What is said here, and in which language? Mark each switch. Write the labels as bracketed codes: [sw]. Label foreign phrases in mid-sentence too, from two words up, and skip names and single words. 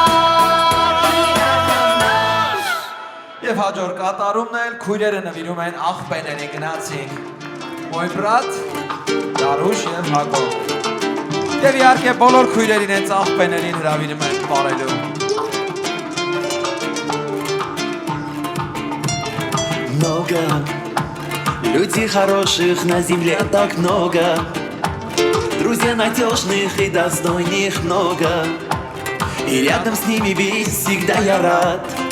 [hy] Եվ հաջորդ կատարումն էլ քույրերը նվիրում են աղբերների գնացին։ [ru] Мой брат, [hy] Գարուշ եւ Հակոբ։ Եվ իհարկե բոլոր քույրերին հենց աղբերներին հրավիրում են բարելու։ [ru] Много людей хороших на земле так много, друзья надежных и достойных много, и рядом с ними быть всегда я рад.